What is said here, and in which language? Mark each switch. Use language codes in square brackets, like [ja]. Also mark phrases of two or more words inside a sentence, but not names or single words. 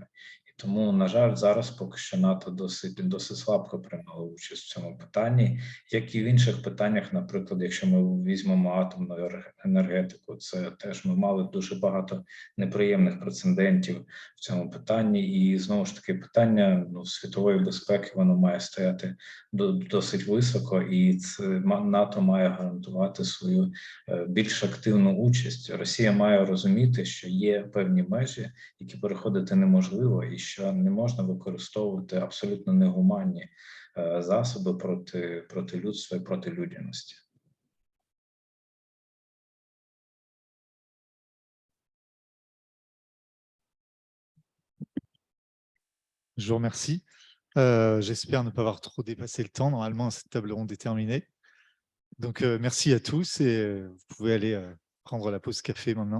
[uk] І тому, на жаль, зараз поки що НАТО досить слабко приймало участь в цьому питанні, як і в інших питаннях, наприклад, якщо ми візьмемо атомну енергетику, це теж ми мали дуже багато неприємних прецедентів в цьому питанні, і знову ж таки питання світової безпеки, воно має стояти досить високо, і НАТО має гарантувати свою більш активну участь. Росія має розуміти, що є певні межі, які переходити неможливо, і що не можна використовувати абсолютно негуманні засоби проти людства і проти людяності. [fr] Je vous remercie. J'espère ne pas avoir trop dépassé le temps. Normalement, cette table ronde est terminée. Donc, merci à tous et vous pouvez aller prendre la pause café maintenant.